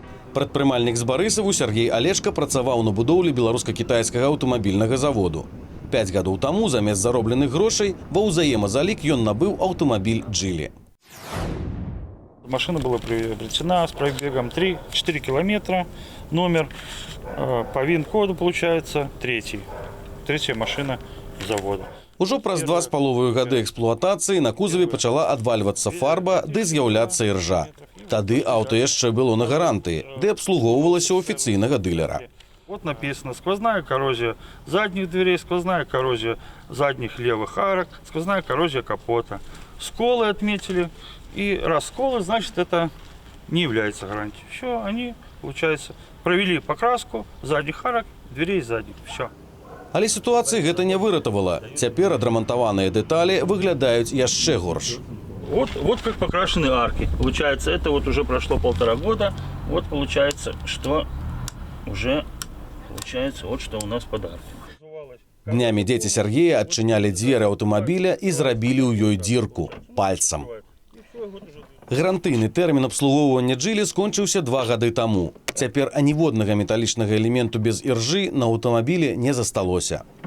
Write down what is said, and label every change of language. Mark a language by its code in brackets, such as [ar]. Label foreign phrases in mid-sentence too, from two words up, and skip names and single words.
[be] Прадпрымальнік з Барысаву Сергей Алешка працаваў на будоўлі беларуска-кітайскага аўтамабільнага заводу. 5 гадоў таму замест заробленых грошай ва ўзаемазалік ён набыў аўтамабіль «Джили». [ru] Машина была приобретена с пробегом 3-4 километра. Номер по ВИН-коду получается третья машина завода. [be] Ужо праз 2,5 гады эксплуатацыі на кузаве пачала адвальвацца фарба ды з'яўляцца іржа. Тады аўто яшчэ было на гарантыі, ды абслугоўвалася ў афіцыйнага дылера. [ru] Вот написано: сквозная коррозия задних дверей, сквозная коррозия задних левых арок, сквозная коррозия капота. Сколы отметили. И раз сколы, значит, это не является гарантией. Все, они, получается, провели покраску задних арок, дверей задних. Все. [be] Але сітуацыі гэта не выратавала. Цяпер адрамантаваныя дэталі выглядаюць яшчэ горш. [ru] Вот как покрашены арки. Получается, это вот уже прошло 1,5 года. Вот получается, что уже вот что у нас подарки. [be] Днямі дзеці Сергея адчынялі дзверы аўтамабіля і зрабілі ў ёй дзірку пальцам. Гарантыйны тэрмін абслугоўвання «Джили» скончыўся 2 гады таму. Цяпер аніводнага металічнага элементу без іржы на аўтамабілі не засталося.